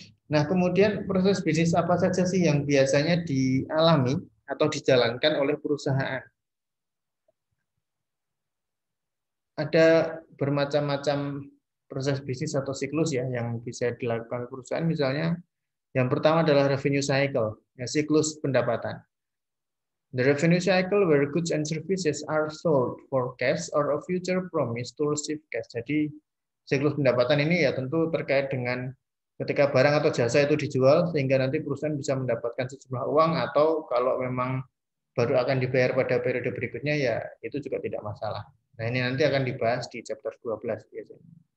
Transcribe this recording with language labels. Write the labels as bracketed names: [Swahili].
[Indonesian] Nah, kemudian proses bisnis apa saja sih yang biasanya dialami atau dijalankan oleh perusahaan? Ada bermacam-macam proses bisnis atau siklus ya yang bisa dilakukan perusahaan. Misalnya, yang pertama adalah revenue cycle, ya, siklus pendapatan. [English] The revenue cycle where goods and services are sold for cash or a future promise to receive cash. [Indonesian] Jadi siklus pendapatan ini ya tentu terkait dengan ketika barang atau jasa itu dijual sehingga nanti perusahaan bisa mendapatkan sejumlah uang, atau kalau memang baru akan dibayar pada periode berikutnya ya itu juga tidak masalah. Nah, ini nanti akan dibahas di chapter 12 biasanya.